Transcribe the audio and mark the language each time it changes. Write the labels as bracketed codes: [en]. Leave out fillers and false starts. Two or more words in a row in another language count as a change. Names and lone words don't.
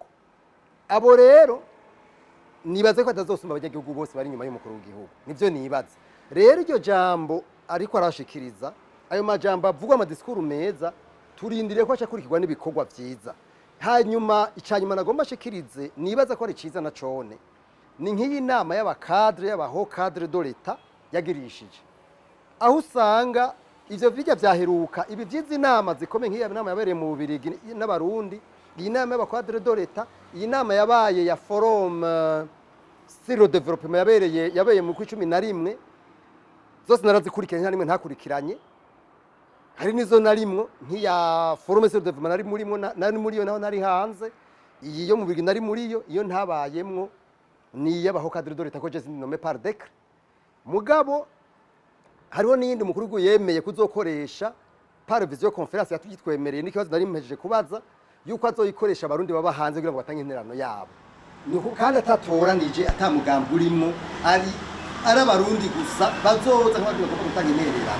[rn] Abo rero nibaze ko atazosumba abanyagihugu bose bari inyuma y'umukuru w'igihugu. Nivyo nibaze. Rero iryo jambo ariko arashikiriza ayo majambo avugwa amadisikuru meza turindiriye ko acakurikirwa n'ibikorwa vyiza. Hanyuma icanyuma nagomba ashikirize nibaza ko ari ciza na cone. Ni nk'iyi nama y'abakadre y'abaho [fr] cadre de l'État [rn] yagirishije. Aho usanga ivyo bijya vyaheruka ibi vyiza inama zikomeye nk'iya nama yabereye mu Bubirigi n'abarundi, iyi nama y'abakadre [fr] de l'État, [rn] iyi nama yabaye ya [fr] forum sur le développement [rn] yabereye mu 11 zose narazikurikiranye nta nimwe ntakurikiranye. Hari nizo narimwo nk'iya [fr] forum sur le développement [rn] nari muri yo naho nari hanze, iyi yo mu Bubirigi nari muri yo, iyo ntabayemwo ni yabaho [fr] cadre de l'État [rn] ko [fr] je nommé par décret. [rn] Mugabo hariho n'iyindi mukuru w'igihugu yemeye kuzokoresha [fr] par visio conference [rn] yatugitwemereye n'ikibazo nari mpejeje kubaza yuko azoyikoresha abarundi baba hanze kugira ngo batange interano yabo. Nuko kandi atatoranije atamugambo urimo ari abarundi gusa bazoza nk'abandi bagomba gutanga intererano.